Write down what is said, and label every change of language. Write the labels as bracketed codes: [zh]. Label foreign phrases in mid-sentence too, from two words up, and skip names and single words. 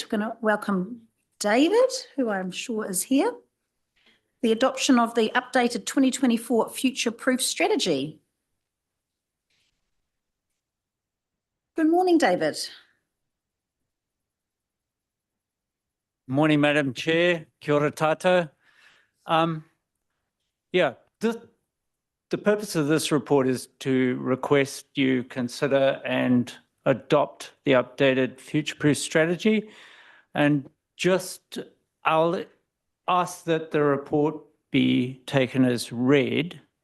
[en] We're going to welcome David, who I'm sure is here. The adoption of the updated 2024 Future Proof Strategy. Good morning, David. Morning, Madam Chair. [mi] Kia ora tātou. [en] Yeah, the purpose of this report is to request you consider and adopt the updated future-proof strategy. And just, I'll ask that the report be taken as read.